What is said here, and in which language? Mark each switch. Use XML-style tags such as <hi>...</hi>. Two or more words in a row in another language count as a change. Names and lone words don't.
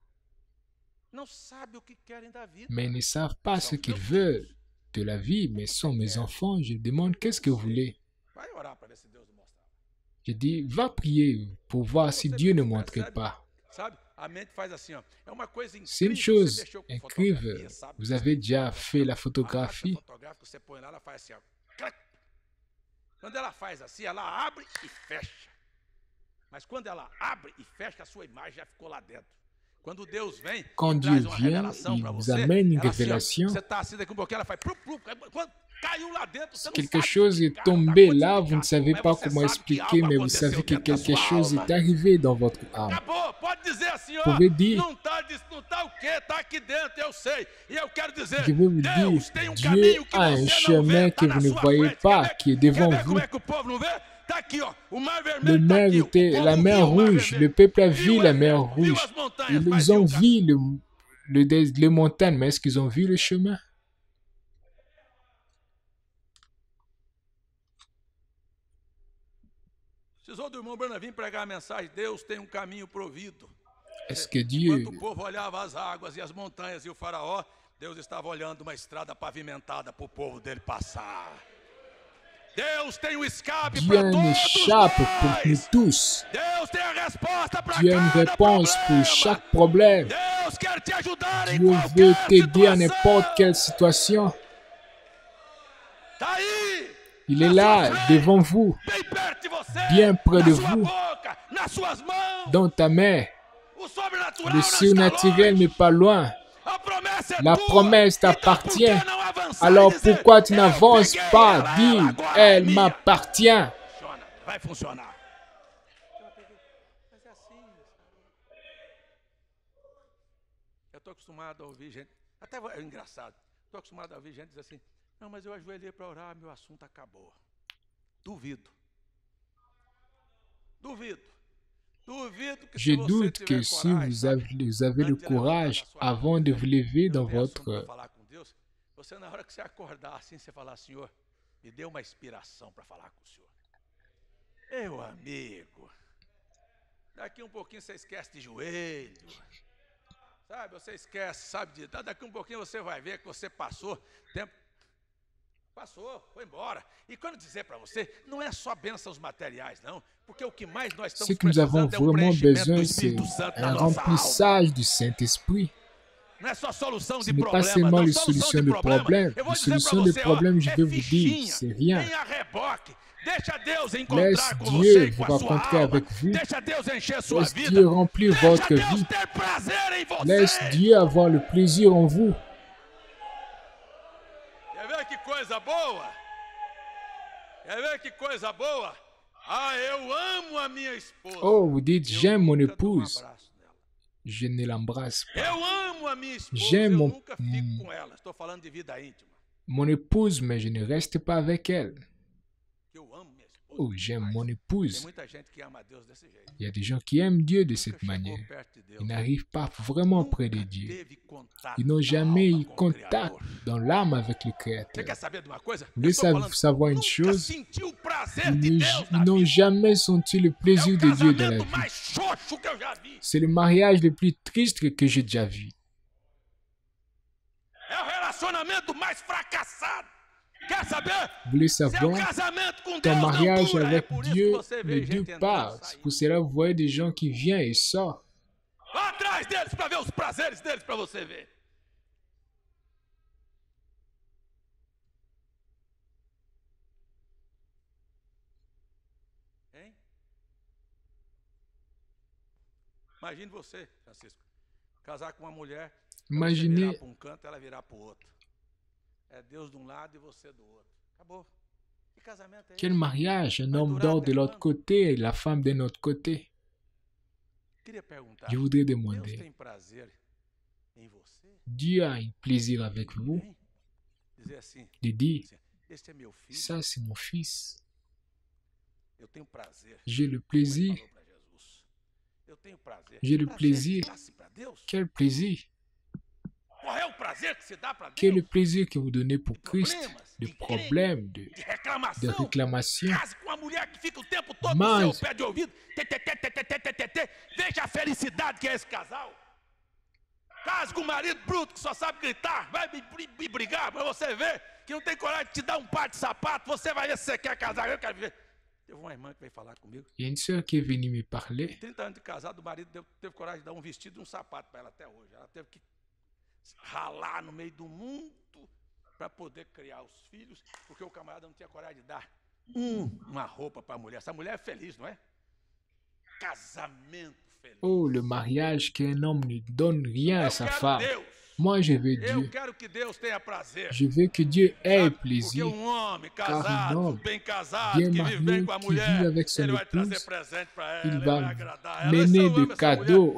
<fr>Mais ils ne savent pas ce qu'ils veulent de la vie, mais ce sont mes enfants. Je demande, qu'est-ce que vous voulez? Je dis, va prier pour voir si Dieu ne montrait pas. C'est une chose incroyable. Vous avez déjà fait la photographie?</fr> <pt>Quando ela faz assim, ela abre e fecha. Mas quando ela abre e fecha, a sua imagem já ficou lá dentro. Quando Deus vem,</pt> <fr>quand Dieu vient, il vous amène une révélation.</fr> <pt>Você está assim daqui um pouquinho, ela faz plup, plup. Quando caiu lá dentro, você</pt> <fr>quelque chose est tombé là, vous ne savez pas comment expliquer, mais vous savez que quelque chose est arrivé dans votre âme. Vous pouvez dire, je veux vous dire, Dieu a un chemin que vous ne voyez pas, qui est devant vous. La mer rouge, le peuple a vu la mer rouge. Ils ont vu les montagnes, mais est-ce qu'ils ont vu le chemin? Est-ce que Dieu...</fr> <pt>Enquanto o povo olhava as águas e as montanhas e o faraó, Deus estava olhando uma estrada pavimentada para o povo dele passar. Deus tem um escape para todos nós.</pt> <fr>Tous.</fr> <pt>Deus tem a resposta para</pt> <fr>Dieu a une réponse pour chaque problème.</fr> <pt>Deus quer te ajudar em</pt> <fr>Dieu veut</fr> <pt>qualquer</pt> <fr>t'aider à</fr> <pt>situação.</pt> <fr>n'importe quelle situation.</fr> <pt>Tá aí,</pt> <fr>Il est là, devant vous,</fr> <pt>bem perto de você,</pt> <fr>bien près de</fr> <pt>na sua</pt> <fr>vous,</fr> <pt>boca, nas suas mãos.</pt> <fr>dans ta main.</fr> <pt>O sobrenatural</pt> <fr>Le</fr> <pt>não está</pt> <fr>surnaturel</fr> <pt>longe.</pt> <fr>n'est pas loin.</fr> <pt>A promessa é</pt> <fr>La</fr> <pt>tua.</pt> <fr>promesse</fr> <pt>Então,</pt> <fr>t'appartient.</fr> <pt>por que não avançar e</pt> <fr>Alors</fr> <pt>dizer,</pt> <fr>pourquoi tu</fr> <pt>eu</pt> <fr>n'avances</fr> <pt>peguei</pt> <fr>pas?</fr> <pt>ela,</pt> <fr>Dis,</fr> <pt>agora é</pt> <fr>elle</fr> <pt>minha.</pt> <fr>m'appartient.</fr> <pt>Funciona, vai funcionar. Mas é assim, eu estou acostumado a ouvir gente, até é engraçado, estou acostumado a ouvir gente dizer assim, não, mas eu ajoelhei para orar, meu assunto acabou. Duvido. Duvido. Duvido que</pt> <fr>Je doute que si vous avez le courage, avant de vous lever dans votre...</fr> <pt>falar com Deus, você na hora que você acordar assim, você falar, Senhor, me dê uma inspiração para falar com o Senhor. Meu amigo, daqui um pouquinho você esquece de joelho, sabe? Você esquece, sabe? Daqui um pouquinho você vai ver que você passou tempo. Passou, foi embora. E quando dizer para você, não é só bênçãos materiais, não. Porque o que mais nós estamos</pt> <fr>Ce que nous avons</fr> <pt>precisando é um</pt> <fr>vraiment</fr> <pt>preenchimento do</pt> <fr>besoin, c'est</fr> <pt>Espírito Santo na</pt> <fr>un</fr> <pt>nossa alma.</pt> <fr>remplissage du Saint-Esprit.</fr> <pt>Não é só solução</pt> <fr>Ce</fr> <pt>de</pt> <fr>n'est pas</fr> <pt>problema,</pt> <fr>seulement</fr> <pt>não.</pt> <fr>les</fr> <pt>Solução</pt> <fr>solutions</fr> <pt>de</pt> <fr>de</fr> <pt>problema.</pt> <fr>problèmes.</fr> <pt>Eu vou</pt> <fr>Les</fr> <pt>dizer para</pt> <fr>solutions de</fr> <pt>você,</pt> <fr>problèmes, je</fr> <pt>ó,</pt> <fr>vais</fr> <pt>é</pt> <fr>vous dire,</fr> <pt>fichinha,</pt> <fr>c'est rien.</fr> <pt>nem a reboque. Deixa Deus</pt> <fr>Laisse</fr> <pt>encontrar com</pt> <fr>Dieu</fr> <pt>você e com</pt> <fr>vous</fr> <pt>a sua</pt> <fr>rencontrer</fr> <pt>alma.</pt> <fr>avec vous.</fr> <pt>Deixa Deus encher a sua</pt> <fr>Laisse</fr> <pt>vida.</pt> <fr>Dieu remplir</fr> <pt>Deixa</pt> <fr>votre</fr> <pt>Deus</pt> <fr>vie.</fr> <pt>ter prazer em você.</pt> <fr>Laisse Dieu avoir le plaisir en vous.</fr> <pt>Quer ver que coisa boa? Quer ver que coisa boa? Ah, eu amo a minha esposa.</pt> <fr>Oh, vous dites,</fr> <pt>Eu</pt> <fr>j'aime mon</fr> <pt>nunca dou um</pt> <fr>épouse.</fr> <pt>abraço nela.</pt> <fr>Je ne l'embrasse pas.</fr> <pt>Eu amo a minha esposa,</pt> <fr>J'aime</fr> <pt>eu</pt> <fr>mon-</fr> <pt>nunca fico com ela. Estou falando de vida íntima.</pt> <fr>Mon épouse, mais je ne reste pas avec elle.</fr> <pt>Eu amo minha esposa.</pt> <fr>Oh, j'aime mon</fr> <pt>Tem</pt> <fr>épouse.</fr> <pt>muita gente que ama a Deus desse jeito.</pt> <fr>Il y a des gens qui aiment Dieu de</fr> <pt>Nunca</pt> <fr>cette</fr> <pt>chegou</pt> <fr>manière.</fr> <pt>perto de Deus.</pt> <fr>Ils n'arrivent pas vraiment près de</fr> <pt>Nunca</pt> <fr>Dieu.</fr> <pt>teve contato</pt> <fr>Ils n'ont</fr> <pt>da</pt> <fr>jamais</fr> <pt>alma</pt> <fr>eu</fr> <pt>com o</pt> <fr>contact</fr> <pt>Criador.</pt> <fr>dans l'âme avec le</fr> <pt>Você</pt> <fr>Créateur.</fr> <pt>quer saber de uma coisa?</pt> <fr>Vous voulez</fr> <pt>Eu tô falando,</pt> <fr>savoir une</fr> <pt>nunca</pt> <fr>chose?</fr> <pt>senti o prazer</pt> <fr>Ils</fr> <pt>de</pt> <fr>ne-</fr> <pt>Deus</pt> <fr>ils</fr> <pt>na</pt> <fr>n'ont</fr> <pt>vida.</pt> <fr>jamais senti le</fr> <pt>É</pt> <fr>plaisir</fr> <pt>o</pt> <fr>de Dieu dans la</fr> <pt>casamento</pt> <fr>vie.</fr> <pt>mais xoxo que eu já vi.</pt> <fr>C'est le mariage le plus triste que j'ai déjà vu.</fr> <pt>É o relacionamento mais fracassado. Quer saber?</pt> <fr>Vous voulez</fr> <pt>Seu</pt> <fr>savoir?</fr> <pt>casamento com</pt> <fr>Ton</fr> <pt>Deus não</pt> <fr>mariage</fr> <pt>dura. É</pt> <fr>avec</fr> <pt>por isso que</pt> <fr>Dieu</fr> <pt>você</pt> <fr>ne</fr> <pt>vê gente</pt> <fr>dure</fr> <pt>entrando</pt> <fr>pas.</fr> <pt>e</pt> <fr>C'est</fr> <pt>saindo.</pt> <fr>pour cela que vous voyez des gens qui viennent et sortent.</fr> <pt>Vá atrás deles para ver os prazeres deles para você ver. Hein? Imagine você, Francisco, casar com uma mulher, você</pt> <fr>Imaginez,</fr> <pt>virar para um canto, ela virar para o outro. É Deus de um lado e você do outro. Acabou. Que casamento é</pt> <fr>quel</fr> <pt>esse?</pt> <fr>mariage? Un homme dort de l'autre côté et la femme de notre côté.</fr> <pt>Queria perguntar.</pt> <fr>Je voudrais</fr> <pt>Deus</pt> <fr>demander,</fr> <pt>tem prazer em você?</pt> <fr>Dieu a un plaisir avec vous</fr> <pt>Hein? Dizer assim,</pt> <fr>de dire,</fr> <pt>este é meu filho,</pt> <fr>ça c'est mon fils.</fr> <pt>eu</pt> <fr>J'ai le plaisir. J'ai le plaisir. Quel plaisir? Quel est le plaisir que vous donnez pour Christ? De problèmes, de réclamations.</fr> <pt>Mas, veja a felicidade que é esse casal. Case com um marido bruto que só sabe gritar, vai me brigar, para você ver que não tem coragem de te dar um par de sapato, você vai ver se você quer casar, eu quero ver. Teve uma irmã que veio falar comigo.</pt> <fr>Il y a une sœur qui est venue me parler.</fr> <pt>30 anos de casado, o marido teve coragem de dar um vestido e um sapato para ela até hoje. Ela teve que ralar no meio do mundo para poder criar os filhos, porque o camarada não tinha coragem de dar uma roupa para a mulher. Essa mulher é feliz, não é? Casamento feliz.</pt> <fr>Oh, le mariage qu'un homme ne donne rien à sa femme. Moi, je veux Dieu. Je veux que Dieu ait plaisir. Car un homme bien marié qui vit avec son épouse, il va mener des cadeaux.</fr>